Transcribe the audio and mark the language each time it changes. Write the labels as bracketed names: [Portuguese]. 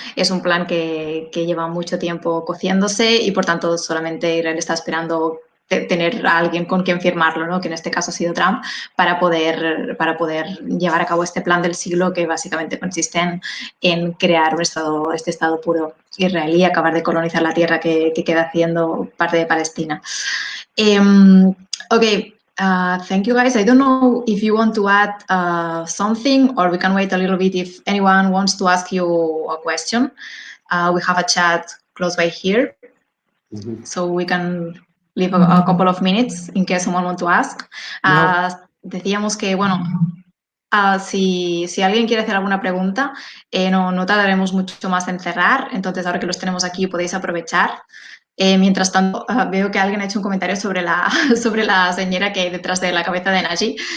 [Spanish] Es un plan que lleva mucho tiempo cociéndose y, por tanto, solamente Israel está esperando tener a alguien con quien firmarlo, ¿no? Que en este caso ha sido Trump, para poder llevar a cabo este plan del siglo, que básicamente consiste en crear este estado puro israelí y acabar de colonizar la tierra que queda siendo parte de Palestina. [English] Okay. Thank you, guys. I don't know if you want to add something, or we can wait a little bit if anyone wants to ask you a question. We have a chat close by here, so we can leave a couple of minutes in case someone wants to ask. [Spanish] Decíamos que, bueno, si alguien quiere hacer alguna pregunta, no tardaremos mucho más en cerrar. Entonces, ahora que los tenemos aquí, podéis aprovechar. Mientras tanto, veo que alguien ha hecho un comentario sobre la señora que hay detrás de la cabeza de Naji.